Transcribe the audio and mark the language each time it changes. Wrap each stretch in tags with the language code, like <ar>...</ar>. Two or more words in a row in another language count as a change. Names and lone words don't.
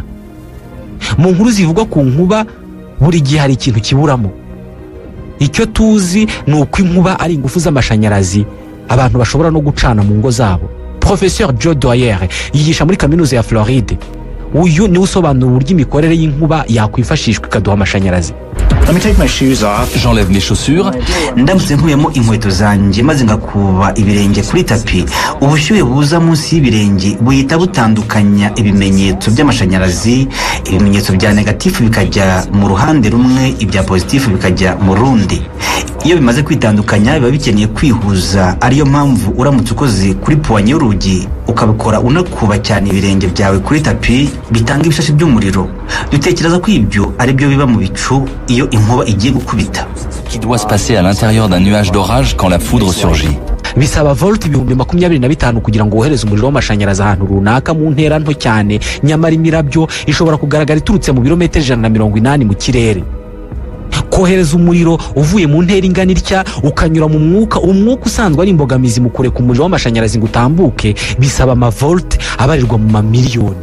<rw>Mu nkuru zivugwa ku nkuba buri gihe hari ikintu kiburamo. Icyo tuzi ni uko inkuba ari ingufu z'amashanyarazi abantu bashobora no gucana mu ngo zabo. Professeur Joe Doyer yigisha muri kaminuza ya Floride. Uyu ni usobanura uburyo imikorere y'inkuba yakwifashishwa ikaduha amashanyarazi.</rw> <fr>J'enlève mes chaussures.</fr> <rw>Ndamutse nkuyemo inkweto zanjye maze ngakuba ibirenge kuri tapi, ubushyuhe buza munsi y'ibirenge buhita butandukanya ibimenyetso by'amashanyarazi. Ibimenyetso bya negatifu bikajya mu ruhande rumwe, ibya pozitifu bikajya mu rundi. Iyo bimaze kwitandukanya biba bikeneye kwihuza. Ariyo mpamvu uramutse ukoze kuri puwanye y'urugi ukabikora unakuba cyane ibirenge byawe kuri tapi, bitanga ibishashi by'umuriro. Dutekereza ko ibyo ari byo biba mu bicu iyo inkuba igiye gukubita.</rw> <fr>Qui doit se passer à l'intérieur d'un nuage d'orage quand la foudre surgit.</fr> <rw>Bisaba volt 25,000 kugira ngo wohereze umuriro w'amashanyarazi ahantu runaka mu ntera nto cyane, nyamara imirabyo ishobora kugaragara iturutse mu birometero 180 mu kirere. Kohereza umuriro uvuye mu ntera ingana itya ukanyura mu mwuka, umwuka usanzwe ari imbogamizi mu kureka umuriro w'amashanyarazi ngo utambuke, bisaba amavolt abarirwa mu mamiliyoni.</rw>